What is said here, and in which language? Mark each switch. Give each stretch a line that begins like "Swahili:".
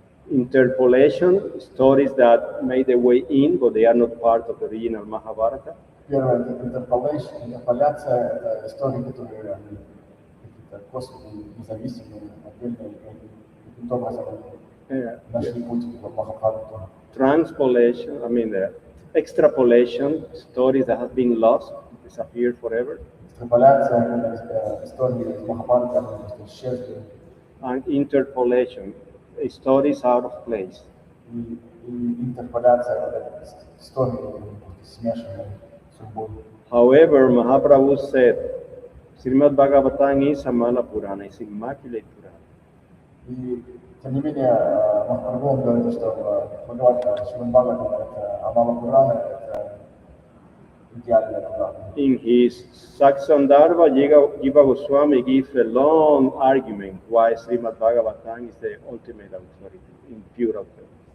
English: Interpolation, stories that made their way in, but they are not part of the original Mahabharata.
Russian: Первое – интерполяция, это истории, которые какие-то косвенные, независимые, отдельные, каким-то образом нашли путь в Махабхарату.
English: Transpolation, extrapolation, stories that have been lost, disappeared forever.
Russian: Экстраполяция, истории из Махабхарата, которые просто исчезли.
English: And interpolation, stories out of place.
Russian: И интерполяция, истории смешанные судьбой.
English: However, Mahaprabhu said, Srimad-bhagavatam is Amala Purana, it's immaculate Purana.
Russian: И тем не менее, Махапрабху говорит, что Шримад-бхагаватам это Амала Пурана, это идеальная Пурана.
English: In his Saksandharva, Jiva Goswami gives a long argument why Srimad-bhagavatam is the ultimate authority, in pure authority.